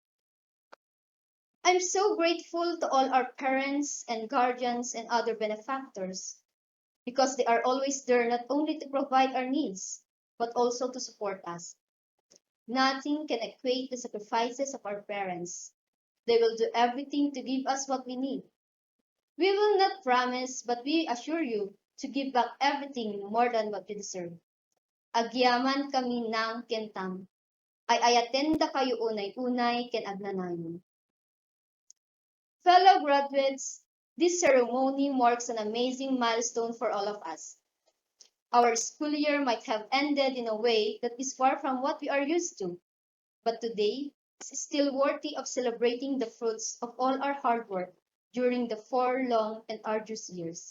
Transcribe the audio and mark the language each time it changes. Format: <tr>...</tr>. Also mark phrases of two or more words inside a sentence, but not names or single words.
<en>I'm so grateful to all our parents and guardians and other benefactors because they are always there not only to provide our needs, but also to support us. Nothing can equate the sacrifices of our parents. They will do everything to give us what we need. We will not promise, but we assure you to give back everything more than what we deserve.</en> <ilo>Agyaman kami ng kentam. Ay ayatenda kayo unay-unay ken agnanayon.</ilo> <en>Fellow graduates, this ceremony marks an amazing milestone for all of us. Our school year might have ended in a way that is far from what we are used to, but today is still worthy of celebrating the fruits of all our hard work during the 4 long and arduous years.</en>